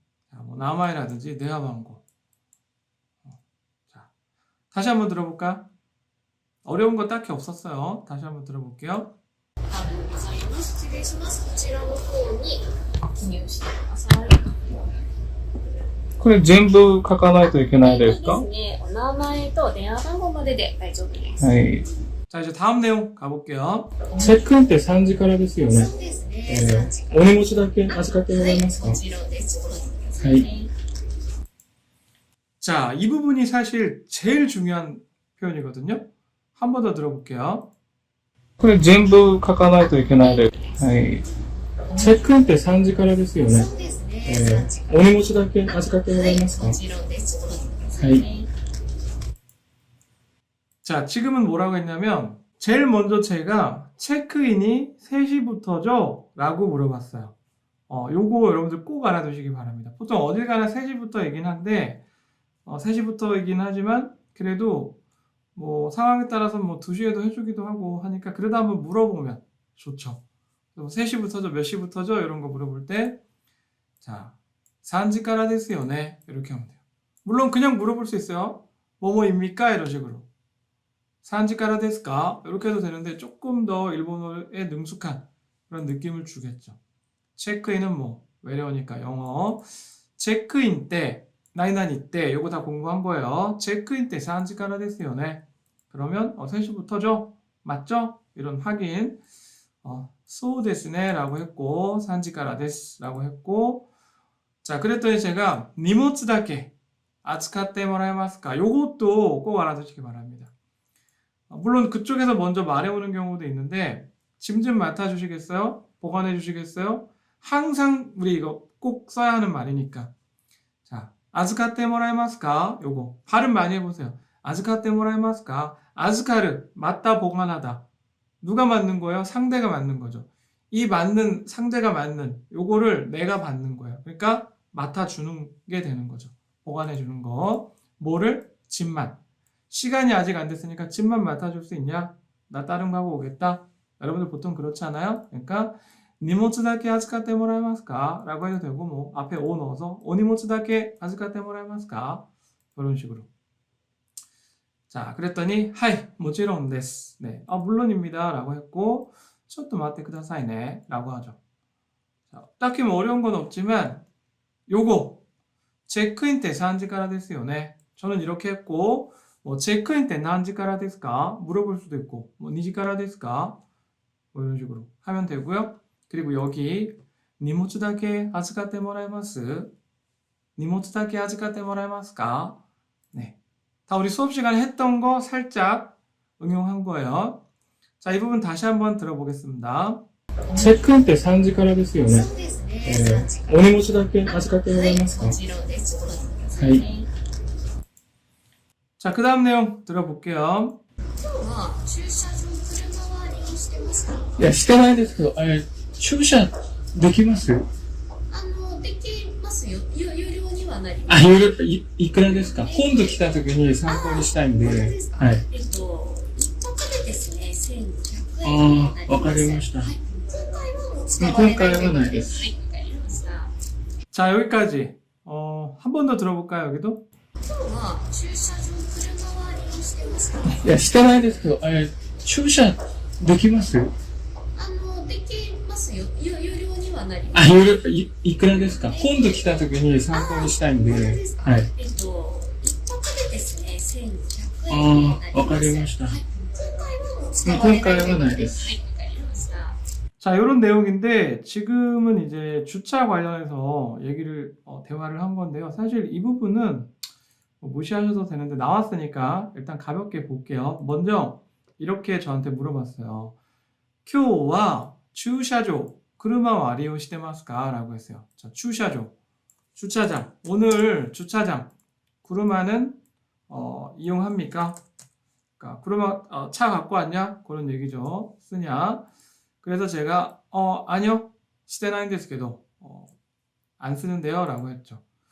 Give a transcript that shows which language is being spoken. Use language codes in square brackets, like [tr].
[ko] 자, 뭐 나마이라든지 네와방고. 자, 다시 한번 들어볼까? 어려운 거 딱히 없었어요. 다시 한번 들어볼게요. [ja] ありがとうございます。失礼します。こちらの方に記入してください。これ全部書かないといけないですか？そうですね。お名前と電話番号までで大丈夫です。はい。 [ko] 자, 이제 다음 내용 가볼게요. [ja] チェックインって3時からですよね。そうですね。3時からお荷物だけ預かってもらえますか？もちろんです。ちょっと待ってくださいね。はい。 [ko] 자, 이 부분이 사실 제일 중요한 표현이거든요. 한 번 더 들어볼게요. [ja] これ全部書かないといけないです。はい。チェックインって3時からですよね。そうですね。3時からお荷物だけ預かってもらえますか？もちろんです。ちょっと待ってくださいね。 [ko] 자, 지금은 뭐라고 했냐면 제일 먼저 제가 체크인이 3시부터죠? 라고 물어봤어요. 요거 여러분들 꼭 알아두시기 바랍니다. 보통 어딜 가나 3시부터이긴 한데 3시부터이긴 하지만 그래도 뭐 상황에 따라서 뭐 2시에도 해주기도 하고 하니까 그래도 한번 물어보면 좋죠. 3시부터죠? 몇 시부터죠? 이런 거 물어볼 때 자, [ja] 3時からですよね? [ko] 이렇게 하면 돼요. 물론 그냥 물어볼 수 있어요. 뭐뭐입니까? 이런 식으로. [ja] 3時からですか? [ko] 이렇게 해도 되는데 조금 더 일본어에 능숙한 그런 느낌을 주겠죠. 체크인은 뭐 외래어니까 영어. 체크인 때, 나이나니 때, 요거 다 공부한 거예요. 체크인 때 [ja] 3時からですよね? [ko] 그러면 3시부터죠? 맞죠? 이런 확인. [ja] そうですね [ko] 라고 했고 [ja] 3時からです [ko] 라고 했고 자, 그랬더니 제가 니모츠다케 아츠카테 모라에마스까? 요것도 꼭 알아두시기 바랍니다. 물론 그쪽에서 먼저 말해오는 경우도 있는데 짐 좀 맡아주시겠어요? 보관해 주시겠어요? 항상 우리 이거 꼭 써야 하는 말이니까. 자, 아즈카테 모라에마스까? 요거 발음 많이 해보세요. 아즈카테 모라에마스까? 아즈카르 맞다 보관하다. 누가 맞는 거예요? 상대가 맞는 거죠. 이 맞는 상대가 맞는 요거를 내가 받는 거예요. 그러니까 맡아주는 게 되는 거죠. 보관해 주는 거. 뭐를? 짐만. 시간이 아직 안 됐으니까 짐만 맡아줄 수 있냐? 나 다른 거 하고 오겠다. 여러분들 보통 그렇지 않아요? 그러니까 니모츠 다케 아즈카테 모라이마스까? 라고 해도 되고 뭐 앞에 오 넣어서 오니모츠 다케 아즈카테 모라이마스까? 이런 식으로. 자, 그랬더니 하이, 모찌롱 데스. 네, 물론입니다. 라고 했고 [ja] ちょっと待ってくださいね. [ko] 라고 하죠. 자, 딱히 뭐 어려운 건 없지만 요거 체크인 때 3시 [ja] からですよね. [ko] 저는 이렇게 했고 뭐 체크인 때 [ja] 何時からですか? [ko] 물어볼 수도 있고 뭐 2시 [ja] からですか? [ko] 뭐 이런 식으로 하면 되고요. 그리고 여기 [ja] 荷物だけ預かってもらえます? 荷物だけ預かってもらえますか? [ko] 네. 다 우리 수업 시간에 했던 거 살짝 응용한 거예요. 자, 이 부분 다시 한번 들어보겠습니다. [ja] チェックインって3時からですよね。そうですね。お荷物だけ預かってもらえますか？もちろんです。ちょっと待ってくださいはね。 [ko] 자, 그 다음 내용 들어볼게요. [ja] 今日は駐車場車は利用してますか？いや、してないですけど、駐車できます？できますよ。有料にはなりまあ、す。いくらですか？今度来た時に参考にしたいんで。本当ですか？はい。一泊でですね、1200円になります。わかりました。はい。今回はもう使われない。今回はないですはい、わかりました。 [ko] 자, 여기까지. 한 번 더 들어볼까요, 여기도? [ja] 今日は駐車場車は利用してますか？いや、してないですけど、駐車できます？できますよ。有料にはなりまあ、す。いくらですか？今度来た時に参考にしたいんで。本当ですか？はい。一泊でですね、1200円になります。わかりました。はい。今回はないです。はい、わかりました。 [ko] 자, 이런 내용인데 지금은 이제 주차 관련해서 얘기를 대화를 한 건데요. 사실 이 부분은 뭐 무시하셔도 되는데 나왔으니까 일단 가볍게 볼게요. 먼저 이렇게 저한테 물어봤어요. [ja] 今日は 駐車場 車와利用してますか? [ko] 라고 했어요. 자, 駐車場 주차장. 오늘 주차장 車는 이용합니까? 그러니까 車 차 갖고 왔냐? 그런 얘기죠. 쓰냐? 그래서 제가 아니요. 시대나인 데스게도 안 쓰는데요. 라고 했죠.